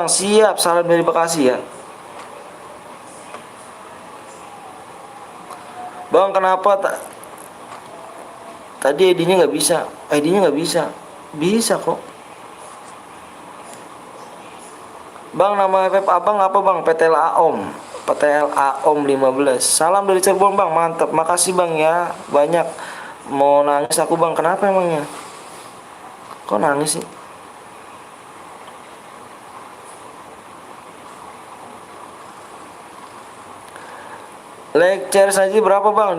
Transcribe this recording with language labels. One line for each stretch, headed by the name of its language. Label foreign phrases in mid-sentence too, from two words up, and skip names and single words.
Indonesian: Siap, salam dari Bekasi ya. Bang, kenapa tadi ID-nya nggak bisa? ID-nya nggak bisa. Bisa kok. Bang, nama FF abang apa bang? PTLA Om. PTLA Om 15. Salam dari Cirebon bang, mantap. Makasih bang ya, banyak. Mau nangis aku bang, kenapa emangnya? Kok nangis sih? Lecture saja berapa bang?